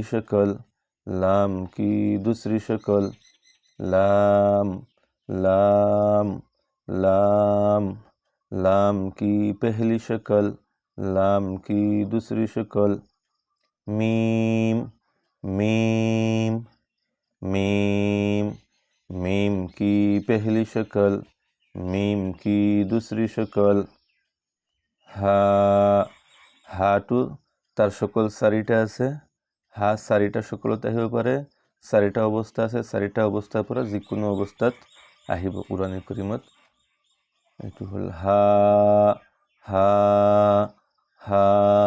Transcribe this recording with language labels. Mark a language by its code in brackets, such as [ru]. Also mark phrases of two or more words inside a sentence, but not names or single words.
[hi] शक्ल लाम की दूसरी शक्ल लाम लाम लाम लाम की पहली शक्ल लाम की दूसरी शक्ल मीम मीम मीम मीम की पहली शक्ल मीम की दूसरी शक्ल हा [as] হাটো তাৰ শকল চাৰিটা আছে হা চাৰিটা শকলত আহিব পাৰে চাৰিটা অৱস্থা আছে চাৰিটা অৱস্থাৰ পৰ যিকোনো অৱস্থাত আহিব কোৰান কৰীমত এটো হল হা হা হা